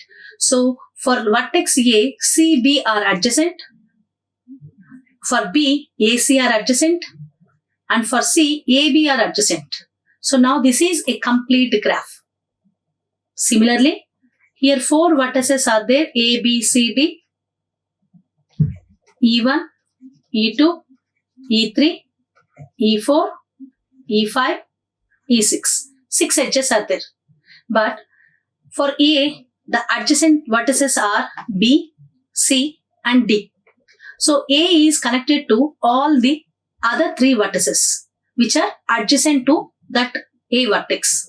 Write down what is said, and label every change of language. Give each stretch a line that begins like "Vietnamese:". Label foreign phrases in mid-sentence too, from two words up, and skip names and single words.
English: So for vertex A, C, B are adjacent. For B, AC are adjacent. And for C, AB are adjacent. So now this is a complete graph. Similarly, here four vertices are there, A, B, C, D, E1, E2, E3, E4, E5, E6. 6 edges are there. But for A, the adjacent vertices are B, C and D. So A is connected to all the other three vertices which are adjacent to that A vertex.